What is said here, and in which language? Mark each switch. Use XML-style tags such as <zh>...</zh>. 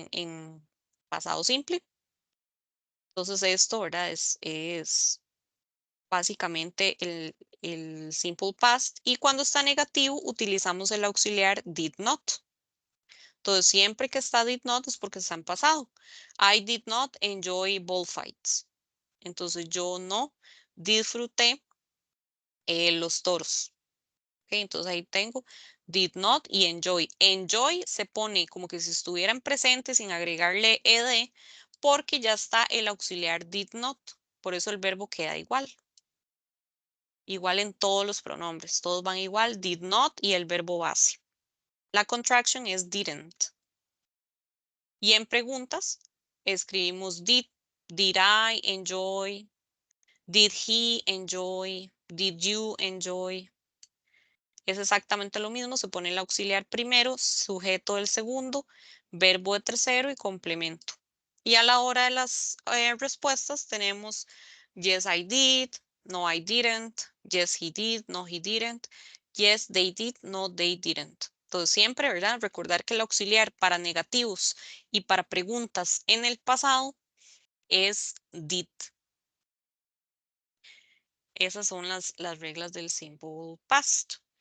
<es>En pasado simple. Entonces esto, ¿verdad? Es básicamente el simple past. Y cuando está negativo, utilizamos el auxiliar did not. Entonces, siempre que está did not es porque está en pasado.</es> <en>I did not enjoy bullfights.</en> <es>Entonces, yo no disfruté los toros. Ok, entonces ahí tengo did not y enjoy. Enjoy se pone como que si estuvieran presentes sin agregarle ed, porque ya está el auxiliar did not. Por eso el verbo queda igual. Igual en todos los pronombres. Todos van igual, did not y el verbo base. La contraction es didn't. Y en preguntas escribimos</es> <en>did I enjoy, did he enjoy, did you enjoy.</en> <es>Es exactamente lo mismo, se pone el auxiliar primero, sujeto del segundo, verbo de tercero y complemento. Y a la hora de las respuestas tenemos</es> <en>yes I did, no I didn't, yes he did, no he didn't, yes they did, no they didn't.</en> <es>Entonces siempre, ¿verdad? Recordar que el auxiliar para negativos y para preguntas en el pasado es did. Esas son las reglas del simple past.</es>